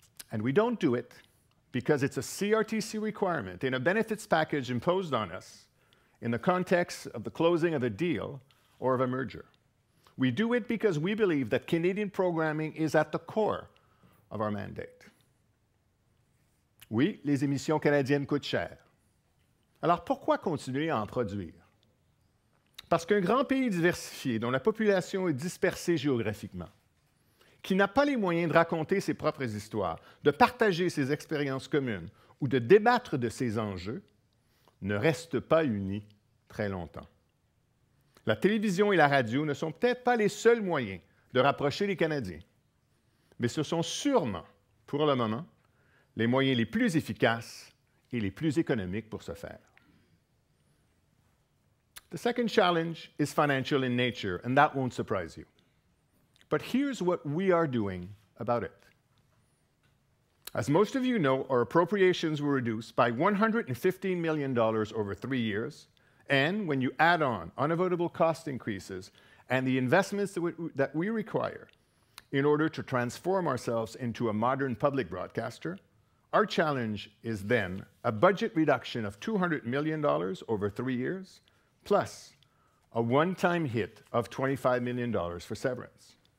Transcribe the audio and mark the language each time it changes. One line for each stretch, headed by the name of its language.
English: And we don't do it because it's a CRTC requirement in a benefits package imposed on us in the context of the closing of a deal or of a merger. We do it because we believe that Canadian programming is at the core of our mandate.
French: Oui, les émissions canadiennes coûtent cher. Alors pourquoi continuer à en produire? Parce qu'un grand pays diversifié, dont la population est dispersée géographiquement, qui n'a pas les moyens de raconter ses propres histoires, de partager ses expériences communes ou de débattre de ses enjeux, ne reste pas uni très longtemps. La télévision et la radio ne sont peut-être pas les seuls moyens de rapprocher les Canadiens, mais ce sont sûrement, pour le moment, les moyens les plus efficaces et les plus économiques pour ce faire.
English: The second challenge is financial in nature, and that won't surprise you. But here's what we are doing about it. As most of you know, our appropriations were reduced by $115 million over 3 years, and when you add on unavoidable cost increases and the investments that we require in order to transform ourselves into a modern public broadcaster, our challenge is then a budget reduction of $200 million over 3 years, plus a one-time hit of $25 million for severance.